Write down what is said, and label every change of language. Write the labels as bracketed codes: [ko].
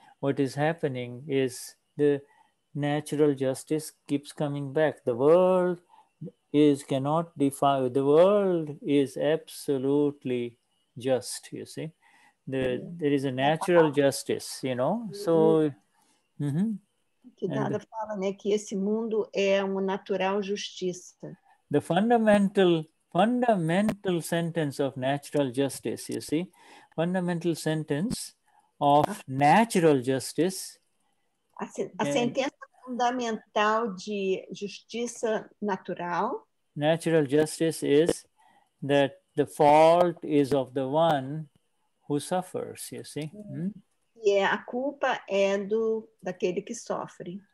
[en] What is happening is the natural justice keeps coming back. The world cannot defy. The world is absolutely just, you see. There is a natural justice, you know. So. [pt] Que Dada fala, né, que esse mundo é uma natural justiça. [en] The fundamental sentence of natural justice, you see, fundamental sentence of natural justice. [pt] A sentença fundamental de justiça natural. [en] Natural justice is that the fault is of the one who suffers, you see. [pt] E a culpa é daquele que sofre.